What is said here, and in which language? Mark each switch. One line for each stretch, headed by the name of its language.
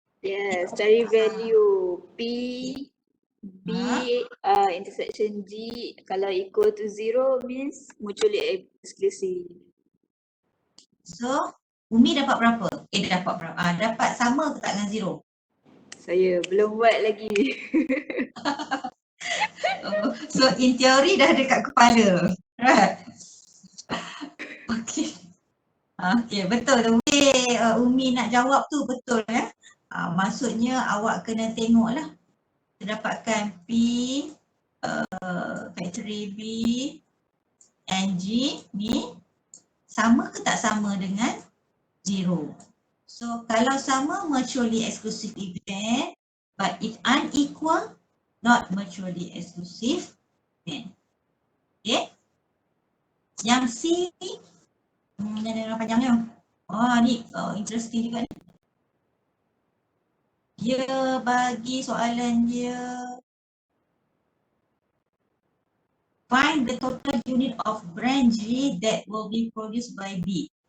Malay: Yes, cari value P, B, intersection G.
English: Kalau equal to 0 means mutually exclusive.
Malay: So Umi dapat berapa? Dia dapat berapa? Dapat sama ke tak dengan 0? Saya belum buat lagi. So in teori dah dekat kepala. Right? Okay. Okay, betul tu. Umi nak jawab tu betul ya. Maksudnya awak kena tengok lah. Dapatkan P, factory B and G ni sama ke tak sama dengan 0.
English: So
Malay: kalau sama
English: mutually exclusive event, but if unequal, not mutually exclusive event. Okay.
Malay: Yang C ni, ada yang panjangnya. Ni interesting juga ni. Dia bagi soalan dia,
English: find the total unit of brand G that will be produced by B.